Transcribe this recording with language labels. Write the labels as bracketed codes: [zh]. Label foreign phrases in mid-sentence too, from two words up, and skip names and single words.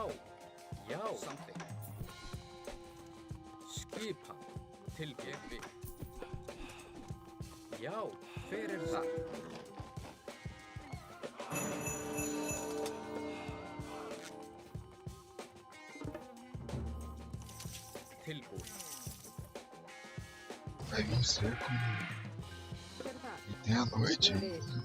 [is] Já. Samþykkt. Skipan. Tilbúin. Já, hver er það? Tilbúin. [pt] Vai vir um cerco e tem a noite ainda, né?